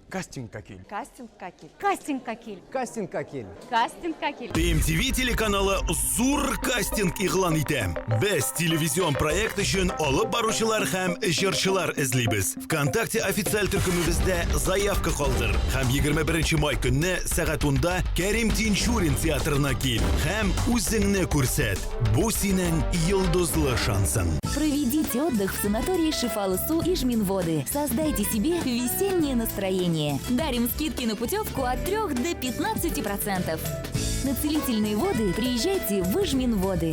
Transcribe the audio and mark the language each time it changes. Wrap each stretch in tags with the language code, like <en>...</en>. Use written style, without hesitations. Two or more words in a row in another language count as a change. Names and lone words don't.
<tt>Кастинг какил. Кастинг какил. Кастинг какил. Кастинг какил. Кастинг какил. TMTV телеканалы зур кастинг игълан итә. Без телевизион проект өчен алып баручылар һәм җырчылар эзлибез. ВКонтакте официаль төркемебездә заявка калдыр. Һәм 21 май көнне сәгать 10-да Кәрим Тинчурин театрына кил һәм үзеңне күрсәт. Бу синең йолдызлы шансың.</tt> <ru>Проведите отдых в санатории Шифалысу и Жминводы. Создайте себе весеннее настроение. Дарим скидки на путевку от 3 до 15%. На целительные воды приезжайте в Жминводы.</ru>